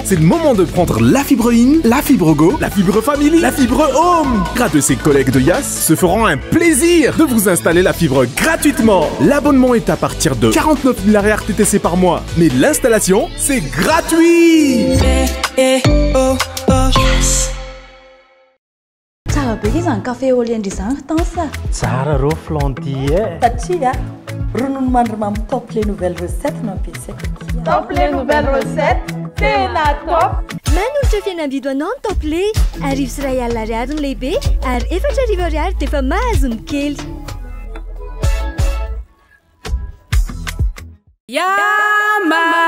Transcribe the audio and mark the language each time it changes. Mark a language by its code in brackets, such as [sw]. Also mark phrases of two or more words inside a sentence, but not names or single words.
[fr] C'est le moment de prendre la fibre in, la fibre go, la fibre family, la fibre home! Grâce de ses collègues de Yas se feront un plaisir de vous installer la fibre gratuitement! L'abonnement est à partir de 49 000 RTTC par mois. Mais l'installation, c'est gratuit! [mg] Tsara be izany [fr] café au lait [mg] izany tansa. Tsara rô flandier. Satria ronono mandrimamy [fr] top les nouvelles recettes [mg] no ampiasaiko. [fr] Top les nouvelles recettes, [mg] tena top. Manolotra fihenam-bidy anao ny top lait. Arivo sy iray alina ariary ny lehibe ary 4,000 ariary dia efa mahazo ny kely. Yama!